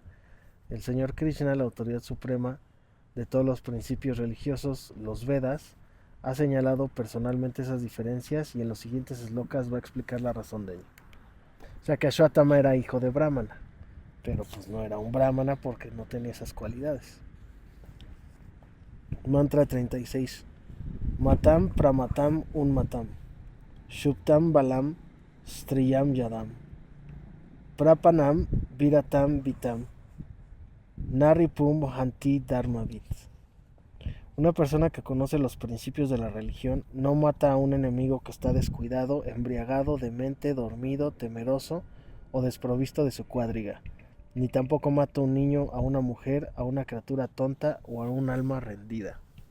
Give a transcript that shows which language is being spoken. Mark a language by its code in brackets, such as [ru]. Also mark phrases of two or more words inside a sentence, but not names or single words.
[es] El señor Krishna, la autoridad suprema de todos los principios religiosos, los Vedas, ha señalado personalmente esas diferencias y en los siguientes slokas va a explicar la razón de ello. O sea que Ashwatthama era hijo de brahmana, pero pues no era un brahmana porque no tenía esas cualidades. Mantra 36. [sa] मतम् प्रमतम् उन्मतम् शुप्तम् बालम् स्त्रियम् यदम् प्रपनम् विरतम् वितम् नरिपुम् हन्ति धर्मवित्. [es] Una persona que conoce los principios de la religión no mata a un enemigo que está descuidado, embriagado, demente, dormido, temeroso o desprovisto de su cuadriga, ni tampoco mata a un niño, a una mujer, a una criatura tonta o a un alma rendida.